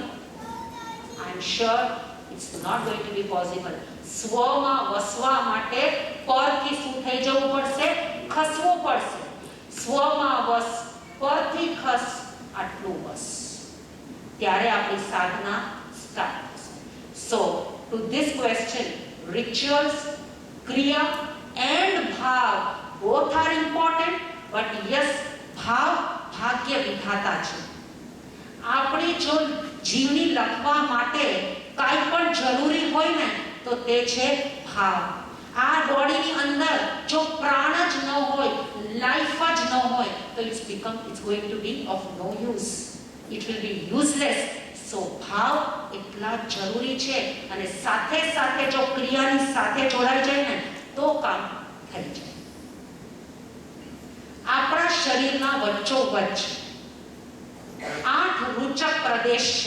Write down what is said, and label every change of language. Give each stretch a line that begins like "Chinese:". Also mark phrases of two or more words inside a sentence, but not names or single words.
English: I am sure it's not going to be possible.
Gujarati: સ્વમાં વસવા માટે પરથી શું થઈ જવું પડશે? ખસવું પડશે. સ્વમાં વસ, પરથી ખસ, આટલું બસ, ત્યારે આપણી સાધના સ્ટાર્ટ.
English: So, to this question, rituals, kriya and bhav, both are important, but yes, bhav
Gujarati: ભાગ્ય વિધાતા છે. આપણી જો જીવની લખવા માટે કાંઈ પણ જરૂરી હોય ને તો તે છે ભાવ. આ બોડીની અંદર જો પ્રાણ જ ન હોય, લાઈફ જ ન હોય તો
English: it's going to be of no use. It will be useless.
Gujarati: સો ભાવ એટલા જરૂરી છે, અને સાથે સાથે જો ક્રિયાની સાથે જોડાઈ જાય ને તો કામ થઈ જાય. આપણા શરીરના વચ્ચોવચ્ચ 8 રૂચક પ્રદેશ છે.